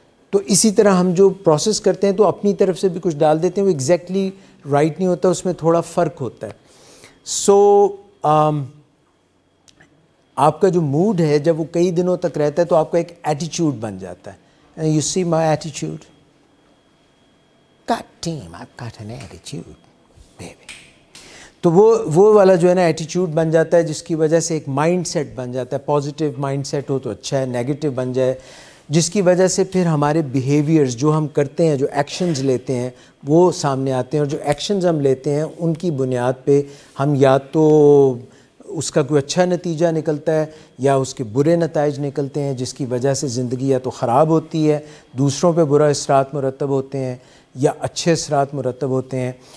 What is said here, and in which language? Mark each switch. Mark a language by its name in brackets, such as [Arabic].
[Urdu] تو اسی طرح ہم جو پروسیس کرتے ہیں تو اپنی طرف سے بھی کچھ ڈال دیتے ہیں، وہ ایگزیکٹلی رائٹ نہیں ہوتا، اس میں تھوڑا فرق ہوتا ہے. سو آپ کا جو موڈ ہے جب وہ کئی دنوں تک رہتا ہے تو آپ کا ایک ایٹیچیوڈ بن جاتا ہے. [English] You C my ایٹیچیوڈ، God damn, I've got an attitude, baby. [Urdu] تو وہ والا جو ہے نا ایٹیچیوڈ بن جاتا ہے، جس کی وجہ سے ایک مائنڈ سیٹ بن جاتا ہے. پازیٹیو مائنڈ سیٹ ہو تو اچھا ہے، نیگیٹو بن جائے جس کی وجہ سے پھر ہمارے بیہیویئرز جو ہم کرتے ہیں، جو ایکشنز لیتے ہیں وہ سامنے آتے ہیں. اور جو ایکشنز ہم لیتے ہیں ان کی بنیاد پہ ہم یا تو اس کا کوئی اچھا نتیجہ نکلتا ہے یا اس کے برے نتائج نکلتے ہیں، جس کی وجہ سے زندگی یا تو خراب ہوتی ہے، دوسروں پہ برا اثرات مرتب ہوتے ہیں، یا اچھے اثرات مرتب ہوتے ہیں.